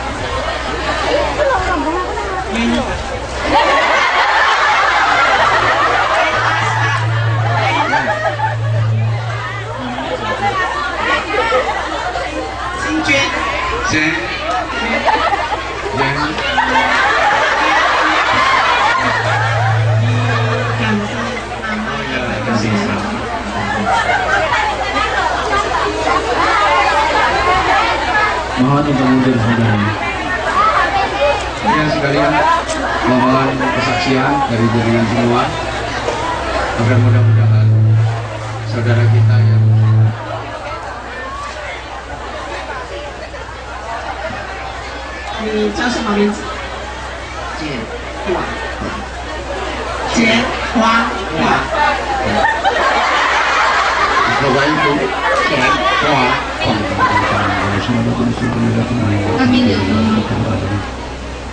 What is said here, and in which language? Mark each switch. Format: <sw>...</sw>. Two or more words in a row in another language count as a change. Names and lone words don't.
<zh>愿意。新娟。娟。</zh> <id>Mohon untuk mundur saudara. Ya sekalian, mohon kesaksian dari jaringan semua agar mudah-mudahan saudara kita yang</id> <zh>你叫什么名字？简华。简华。</zh> <id>Bapak Ibu, semua</id>